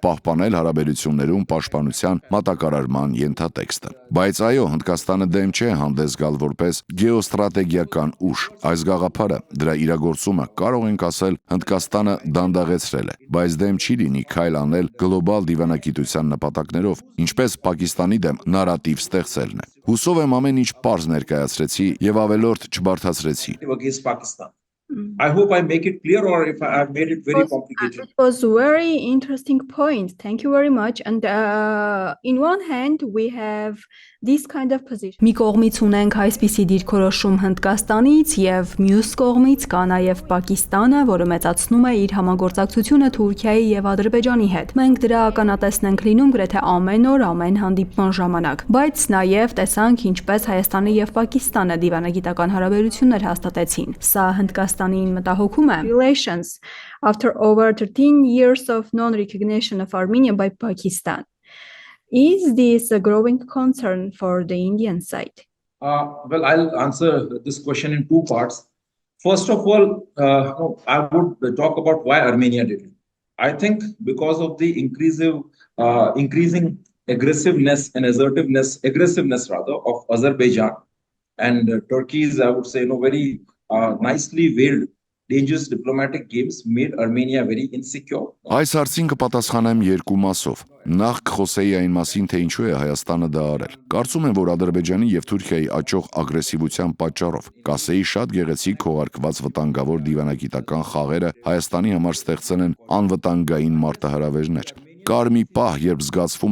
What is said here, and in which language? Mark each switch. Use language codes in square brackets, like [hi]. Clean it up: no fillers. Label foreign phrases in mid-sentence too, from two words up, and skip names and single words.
[hy] պահպանել հարաբերություններում պաշտպանության մատակարարման ենթատեքստը։ Բայց այո, Հնդկաստանը դեմ չէ հանդես գալ որպես գեոստրատեգիական ուժ։ Այս գաղափարը, դրա իրագործումը կարող ենք ասել Հնդկաստանը դանդաղեցրել է, բայց դեմ չի լինի քայլ անել գլոբալ դիվանագիտության նպատակներով, ինչպես Պակիստանի դեմ նարատիվ ստեղծելն է։ Հուսով եմ ամեն ինչ պարզ ներկայացրեցի եւ ավելորդ չբարդացրեցի։ [en] against Pakistan. I hope I make it clear, or if I have made it very complicated. It was a very interesting point. Thank you very much. And in one hand, we have this kind of position. [hy] Մի կողմից ունենք այսպիսի դիրքորոշում Հնդկաստանից եւ մյուս կողմից կա նաեւ Պակիստանը, որը մեծացնում է իր համագործակցությունը Թուրքիայի եւ Ադրբեջանի հետ։ Մենք դրա ականատեսն ենք լինում գրեթե ամեն օր, ամեն հանդիպման ժամանակ։ Բայց նաեւ տեսանք ինչպես Հայաստանը եւ Պակիստանը դիվանագիտական հարաբերություններ հաստատեցին։ Սա Հնդկաստանին մտահոգում է։ [en] Relations after over 13 years of non-recognition of Armenia by Pakistan. Is this a growing concern for the Indian side? Well, I'll answer this question in two parts. First of all, I would talk about why Armenia did it. I think because of the increasing aggressiveness rather, of Azerbaijan and Turkey's, I would say, very nicely veiled dangerous diplomatic games made Armenia very insecure. [hy] Այս հարցին կպատասխանեմ երկու մասով։ Նախ կխոսեի այն մասին, թե ինչու է Հայաստանը դա արել։ Կարծում եմ, որ Ադրբեջանի եւ Թուրքիայի աճող ագրեսիվության պատճառով կասեի շատ գեղեցիկ քողարկված վտանգավոր դիվանագիտական խաղերը Հայաստանի համար ստեղծել են անվտանգային մարտահրավերներ։ Կար մի պահ, երբ զգացվում